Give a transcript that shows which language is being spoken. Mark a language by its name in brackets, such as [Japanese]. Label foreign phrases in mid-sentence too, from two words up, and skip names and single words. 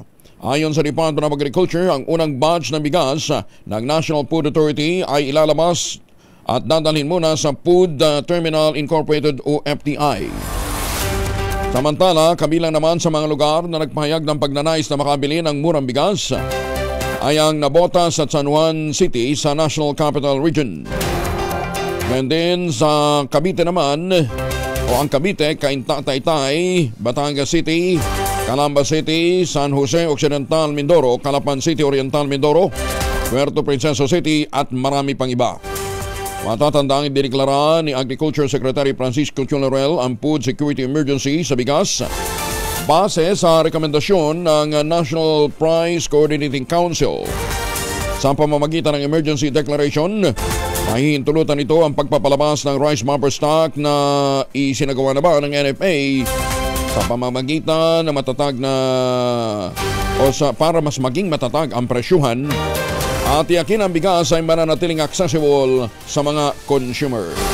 [Filipino] Ayon sa Department of Agriculture, ang unang batch ng bigas ng National Food Authority ay ilalabas at dadalhin muna sa Food Terminal Incorporated o FTI. Samantala, kabilang naman sa mga lugar na nagpahayag ng pagnanais na makabili ng murang bigas ay ang Nabotas at San Juan City sa National Capital Region. [English] And then [Filipino] sa Cavite naman, ang Cavite, Cainta, Taytay, Batangas City, Calamba City, San Jose Occidental Mindoro, Calapan City Oriental Mindoro, Puerto Princesa City at marami pang iba. Matatandaang idineklara ni Agriculture Secretary Francisco Chunarel ang [English] food security emergency [Filipino] sa bigas base sa rekomendasyon ng National Price Coordinating Council. Sa pamamagitan ng [English] emergency declaration, [Filipino] mahihintulutan ito ang pagpapalabas ng [English] rice bumper stock [Filipino] na isinagawa na ba ng NFA sa pamamagitan ng matatag na para mas maging matatag ang presyuhan at tiyakin ang bigas ay mananatiling accessible sa mga consumer.